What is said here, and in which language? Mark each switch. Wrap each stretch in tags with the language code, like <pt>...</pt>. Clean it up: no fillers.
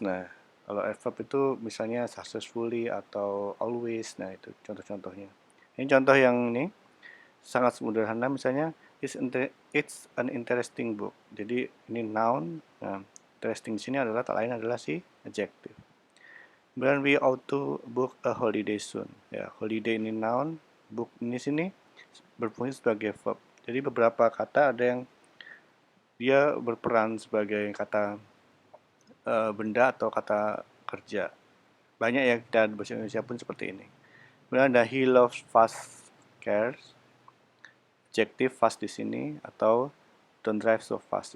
<id>Nah, kalau adverb itu misalnya successfully atau always. Nah, itu contoh-contohnya. Ini contoh yang ini sangat sederhana, misalnya</id> <en>it's an interesting book.</en> <id>Jadi ini noun. Nah, interesting di sini adalah tak lain adalah si adjective. Kemudian</id> <en>we ought to book a holiday soon.</en> <id>Ya, holiday ini noun, book ini sini berfungsi sebagai verb. Jadi beberapa kata ada yang dia berperan sebagai kata benda atau kata kerja. Banyak ya, kita bahasa Indonesia pun seperti ini. Kemudian ada</id> <en>he loves fast cars,</en> <id>adjective fast di sini, atau</id> <en>don't drive so fast.</en>